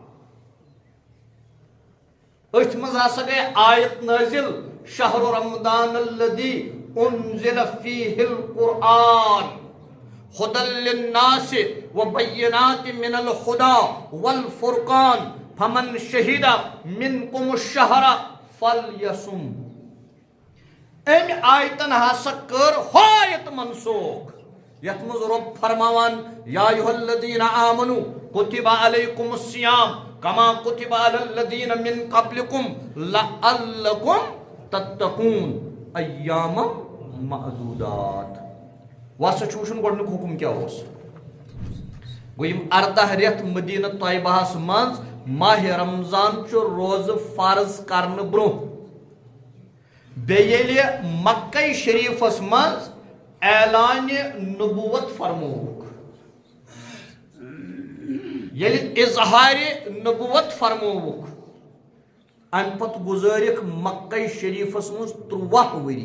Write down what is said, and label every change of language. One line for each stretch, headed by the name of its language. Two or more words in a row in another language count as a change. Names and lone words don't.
Kashmiri: اتھ مز ہسا گئی آیت نازل
Arabic: شہر رمضان الذی انزل فیہ القرآن ہدی للناس وبینات من الہدی والفرقان فمن شہد منکم الشہر فلیصم
Kashmiri: ام آیتن ہسا کر آیت منسوخ یتھ مز رب فرماوان
Arabic: یا ایھا الذین آمنوا کتب علیکم الصیام کما کتب علی الذین من قبلکم لعلکم تتقون ایاما معدودات.
Kashmiri: واسہ چھ وچھن گۄڈنیُک حکم کیا اوس گوٚو یِم 14 رٮ۪تھ مدینہ طیبہس منٛز ماہ رمضان چھ روز فرض کرنہٕ برونٛہہ بیٚیہِ ییٚلہِ مکہ شریفس منٛز اعلان نبوت فرمووُکھ ییٚلہِ اظہار نبوت فرمووُکھ امہِ پتہٕ گُزٲرِکھ مکہ شریفس منٛز 13 ؤری.